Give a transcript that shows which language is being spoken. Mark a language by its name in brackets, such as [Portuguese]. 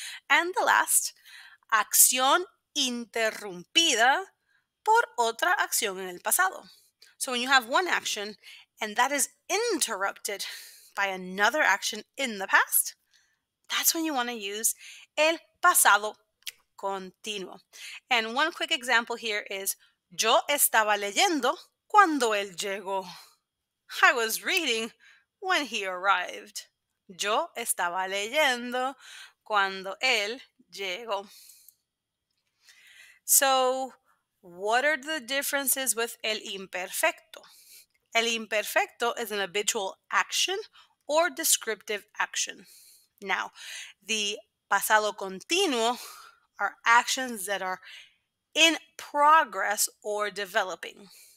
[English] And the last, [Spanish] acción interrumpida por otra acción en el pasado. [English] So when you have one action and that is interrupted by another action in the past, that's when you want to use el pasado continuo. And one quick example here is, [Spanish] yo estaba leyendo cuando él llegó. [English] I was reading when he arrived. [Spanish] Yo estaba leyendo cuando él llegó. [English] So, what are the differences with el imperfecto? El imperfecto is an habitual action or descriptive action. Now, the pasado continuo are actions that are in progress or developing.